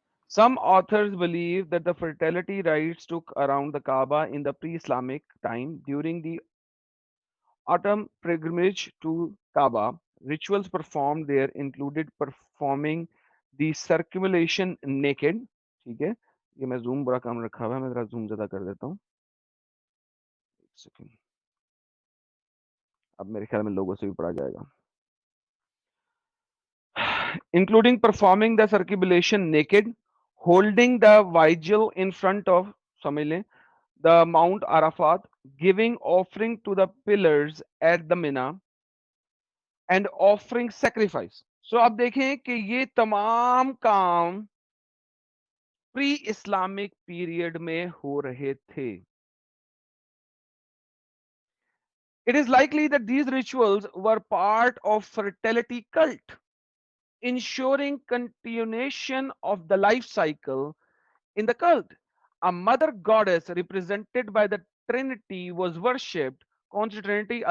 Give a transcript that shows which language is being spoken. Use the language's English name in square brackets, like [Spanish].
[English] some authors believe that the fertility rites took around the Kaaba in the pre-Islamic time during the autumn pilgrimage to Kaaba. Rituals performed there included performing the circumambulation naked। [Hindi] ठीक है, ये मैं zoom बड़ा कम रखा हुआ है, मैं जरा जूम ज्यादा कर देता हूँ, एक सेकंड, अब मेरे ख्याल में लोगों से भी पढ़ा जाएगा। [English] Including performing the circumambulation naked, holding the vigil in front of, [Hindi] समझ लें, [English] the Mount Arafat, giving offering to the pillars at the Mina, and offering sacrifice। [Hindi] So अब देखें कि ये तमाम काम प्री इस्लामिक पीरियड में हो रहे थे। [English] It is likely that these rituals were part of fertility cult, ensuring continuation of the life cycle. In the cult, a mother goddess represented by the Trinity was worshipped, [Hindi] कौन सी Trinity?